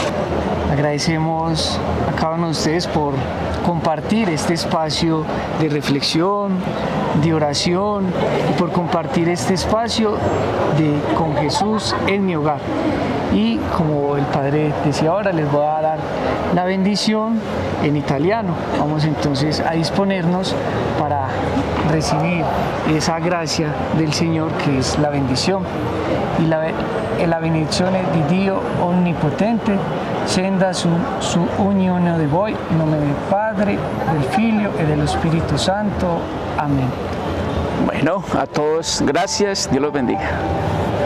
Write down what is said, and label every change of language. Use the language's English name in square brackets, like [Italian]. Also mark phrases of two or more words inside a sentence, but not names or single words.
[Spanish] Agradecemos a cada uno de ustedes por compartir este espacio de reflexión, de oración y por compartir este espacio con Jesús en mi hogar. Y como el Padre decía ahora, les voy a dar la bendición en italiano. Vamos entonces a disponernos para recibir esa gracia del Señor que es la bendición. [Italian] E la benedizione di Dio Onnipotente scenda su ognuno di voi, in nome del Padre, del Figlio e dello Spirito Santo. [Spanish] Amén. Bueno, a todos gracias, Dios los bendiga.